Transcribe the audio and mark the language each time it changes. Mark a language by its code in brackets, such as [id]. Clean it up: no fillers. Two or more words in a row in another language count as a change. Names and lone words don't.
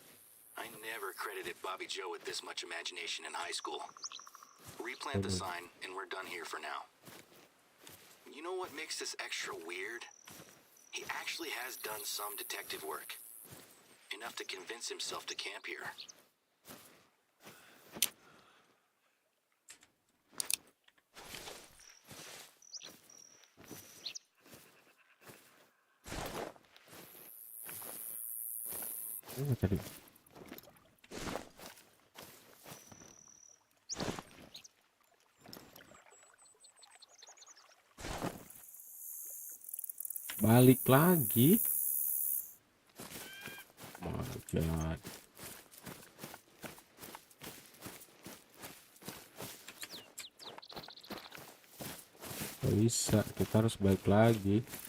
[en] I never credited Bobby Joe with this much imagination in high school. Replant the sign, and we're done here for now. You know what makes this extra weird? He actually has done some detective work. Enough to convince himself to camp here. [id] Tadi balik lagi. [en] Oh my God. [id] Gak bisa, kita harus balik lagi.